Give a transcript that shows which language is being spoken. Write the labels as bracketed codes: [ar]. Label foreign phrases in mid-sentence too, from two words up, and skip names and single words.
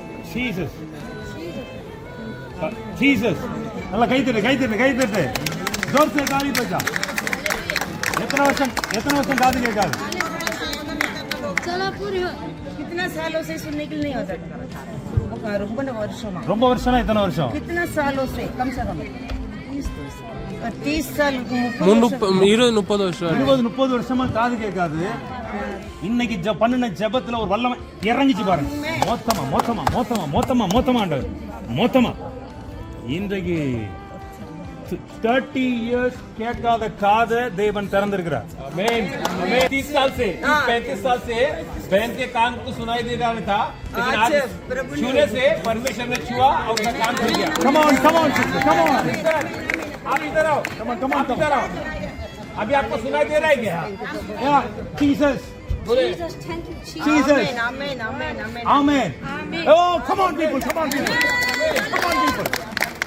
[en] Jesus. Jesus. [ta] நல்லா கை தட்டு. [hi] जोर से गाली बजा. [ta] எத்தனை வருஷம் காது கேட்காது? [hi] कितना सालों से सुनने के लिए नहीं होता [ta] ரொம்ப வருஷம்னா எத்தனை வருஷம்? [hi] कितना सालों से कम से कम 30 साल [ta] 20-30 வருஷம் 20-30 வருஷமா காது கேட்காது. இன்னைக்கு பண்ணின ஜெபத்துல ஒரு வல்லமை இறங்கிச்சு பாருங்க. மொத்தமா இன்றைக்கு 30 years கேட்காத காதை தேவன் திறந்திருக்கிறார். [hi] आमीन 30 साल से 35 साल से बहन के कान को सुनाई दे रहा था, लेकिन आज छूने से परमेश्वर ने छुआ और उसका कान खुल गया. [en] Come on sister, come on. [hi] आप इधर आओ. [en] Come on. [hi] इधर आओ. अभी आपको सुनाई दे रहा है क्या? [en] Yeah, Jesus. [hi] बोले [en] Jesus. [hi] आमेन [en] Amen. Oh, come on people.